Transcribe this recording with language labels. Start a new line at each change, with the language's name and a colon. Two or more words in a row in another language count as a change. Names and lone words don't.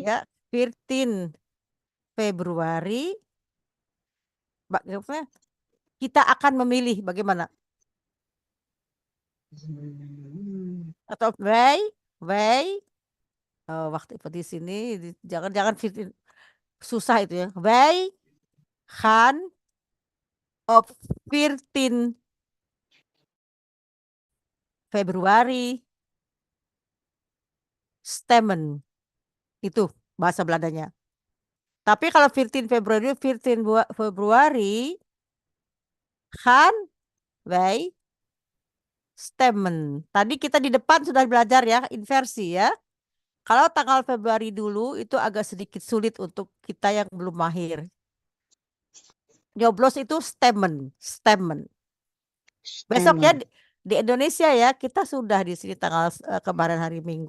Indonesian: ya, 14 Februari, bagaimana? Kita akan memilih bagaimana? Atau waktu di sini jangan susah itu ya.
Dutch: Wij gaan op 14 Februari stemmen.
Indonesian: Itu bahasa Belandanya. Tapi kalau 14 Februari
Dutch: gaan wij stemmen.
Indonesian: Tadi kita di depan sudah belajar ya, inversi ya. Kalau tanggal Februari dulu itu agak sedikit sulit untuk kita yang belum mahir. Nyoblos itu stemmen. Besok ya di Indonesia ya, kita sudah di sini tanggal kemarin hari Minggu.